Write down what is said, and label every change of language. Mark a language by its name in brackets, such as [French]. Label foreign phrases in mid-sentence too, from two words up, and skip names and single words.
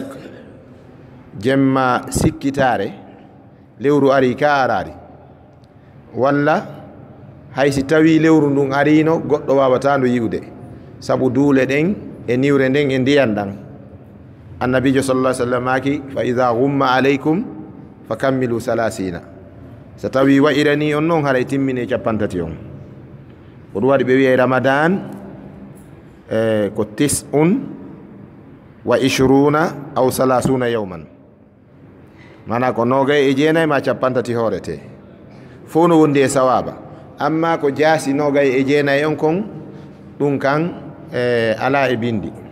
[Fula] jemma sikkitare lewru ari ka arari walla hay si tawi lewru ndun arino goɗɗo wawata ndu yiwde sabu duule ɗen e niwre nden e ndiyan ɗan annabijo [Arabic] صلى الله عليه وسلم [Fula] maki [Arabic] فإذا غم عليكم فأكملوا 30 [Fula] so tawi wa'irani on noon haray timmine 30 on ko ɗum waɗi ɓe wiye ramadan ko [Arabic] 29 أو 30 يوما [Fula] mana ko 29 ma 30 hoorete fof no wondi e sawaba amma ko jaasi 29 on kon ɗum kan ala e bindi